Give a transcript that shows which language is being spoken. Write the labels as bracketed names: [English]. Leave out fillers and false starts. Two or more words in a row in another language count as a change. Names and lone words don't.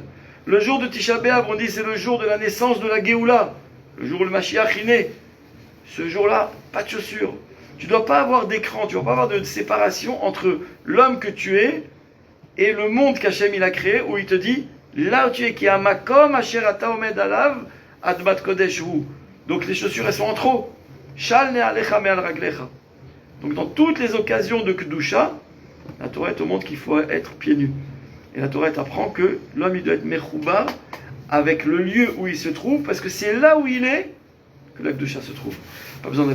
[French] Le jour de Tisha B'Av, on dit c'est le jour de la naissance de la Géoula, le jour où le Mashiach est né. Ce jour-là, pas de chaussures. Tu ne dois pas avoir d'écran, tu ne dois pas avoir de séparation entre l'homme que tu es et le monde qu'Hachem il a créé, où il te dit là où tu es, qui a [Hebrew] makom asherata omed alav admat kodesh hu. [French] Donc les chaussures elles sont en trop. [Hebrew] Shal ne alecha me al raglecha. [French] Donc dans toutes les occasions de kedusha, la Torah te montre qu'il faut être pieds nus. Et la Torah t'apprend que l'homme il doit être mechouba avec le lieu où il se trouve, parce que c'est là où il est que la kedusha se trouve.